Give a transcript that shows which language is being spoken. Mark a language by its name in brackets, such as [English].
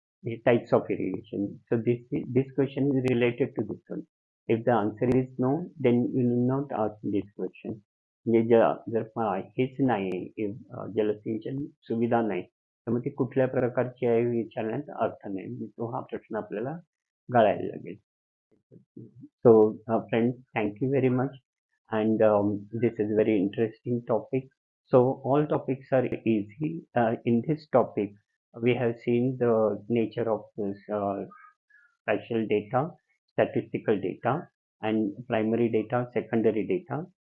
[English] The types of irrigation. So this question is related to this one. If the answer is no, then you need not ask this question. [Marathi] म्हणजे जर हेच नाही, जलसिंचन सुविधा नाही, तर मग ती कुठल्या प्रकारची आहे विचारण्यात अर्थ नाही, तो हा प्रश्न आपल्याला गाळायला लागेल. [English] So friends, thank you very much, and this is very interesting topic. So all topics are easy. In this topic we have seen the nature of this spatial data, statistical data, and primary data, secondary data.